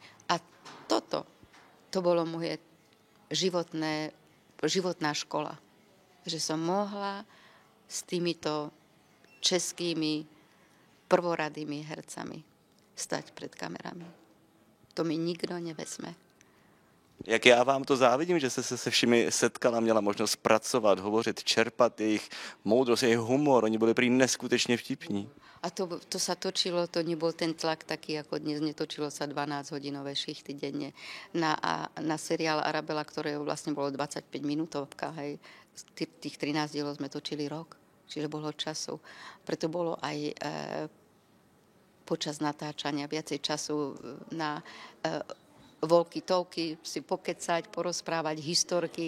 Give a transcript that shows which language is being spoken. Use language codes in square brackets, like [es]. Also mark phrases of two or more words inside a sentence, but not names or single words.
[sk] A to bolo moje životná škola. Že som mohla s týmito českými prvoradými hercami stať pred kamerami. To mi nikto nevezme. [cs] Jak já vám to závidím, že jste se všemi setkala, měla možnost pracovat, hovořit, čerpat jejich moudrost, jejich humor, oni byli prý neskutečně vtipní. [sk] A to sa točilo, to nebol ten tlak taký ako dnes, netočilo sa 12-hodinové šichty denne. Na seriál Arabela, ktoré vlastne bolo 25 minútovka, hej, tých 13 dielov sme točili rok, čiže bolo času. Preto bolo aj počas natáčania viacej času na walkie-talkie, si pokecať, porozprávať historky.